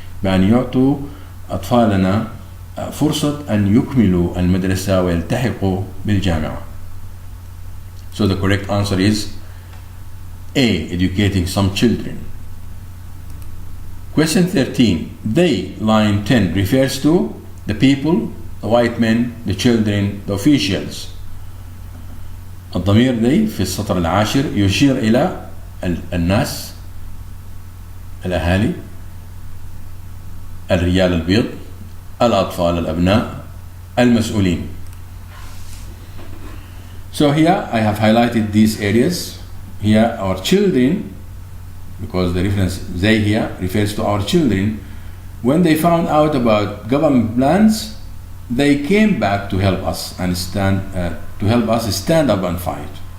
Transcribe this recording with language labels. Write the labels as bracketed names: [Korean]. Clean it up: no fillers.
[Arabic] بأن يعطوا أطفالنا فرصة أن يكملوا المدرسة ويلتحقوا بالجامعة. [English] So the correct answer is A. Educating some children. Question 13. They, line 10, refers to the people, the white men, the children, the officials. [Arabic] الضمير they في السطر العاشر يشير إلى الناس، الأهالي، الرجال البيض، الأطفال الأبناء، المسؤولين. [English] So here I have highlighted these areas. Here our children, because the reference they here refers to our children, when they found out about government plans, they came back to help us and stand up and fight.